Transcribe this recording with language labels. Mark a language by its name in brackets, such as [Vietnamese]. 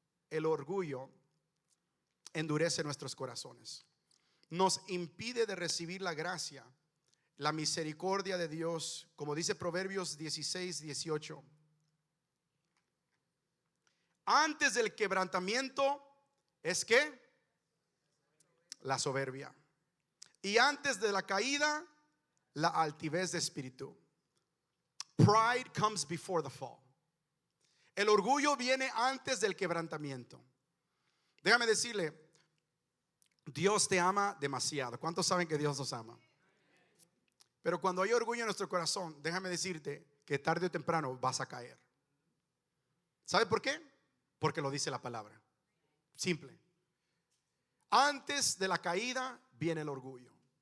[Spanish] El orgullo endurece nuestros corazones, nos impide de recibir la gracia, la misericordia de Dios, como dice Proverbios 16:18. Antes del quebrantamiento es que la soberbia, y antes de la caída la altivez de espíritu. [English] Pride comes before the fall. [Spanish] El orgullo viene antes del quebrantamiento. Déjame decirle, Dios te ama demasiado. ¿Cuántos saben que Dios nos ama? Pero cuando hay orgullo en nuestro corazón, déjame decirte que tarde o temprano vas a caer. ¿Sabe por qué? Porque lo dice la palabra. Simple. Antes de la caída viene el orgullo.